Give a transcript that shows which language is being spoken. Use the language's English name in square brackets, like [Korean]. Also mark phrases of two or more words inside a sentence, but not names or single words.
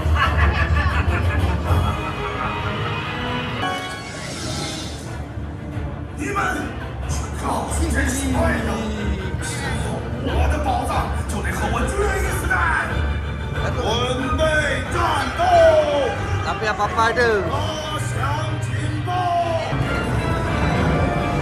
[Chinese] 你们告诉这些坏人，我的宝藏就得和我决一死战！准备战斗！ [Malay] Tapi apa-apa ada. [Chinese] 拉响警报！